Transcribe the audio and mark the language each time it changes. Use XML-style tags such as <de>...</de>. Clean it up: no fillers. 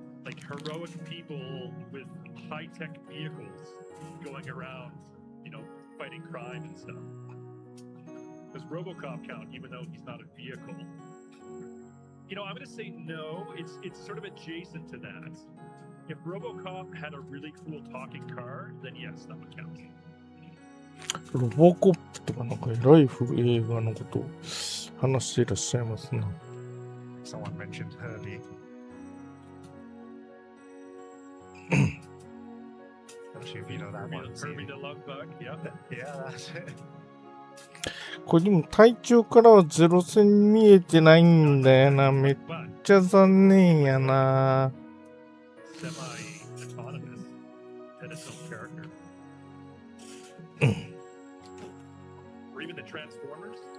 <en>like heroic people with high-tech vehicles going around, you know, fighting crime and stuff. Does RoboCop count, even though he's not a vehicle? You know, I'm going to say no. It's sort of adjacent to that. If RoboCop had a really cool talking car, then yes, that would count.</en> <ja>ロボコップとかなんかライフ映画のことを話していらっしゃいますな。</ja> <en>Someone mentioned Herbie. Not sure if you know that one. Herbie the Love Bug, yeah. Yeah, that's it.</en> <ja>これでも体調からはゼロ戦見えてないんだよな。めっちゃ残念やな。</ja> <en>Semi-autonomous and its own character. Or even the Transformers.</en>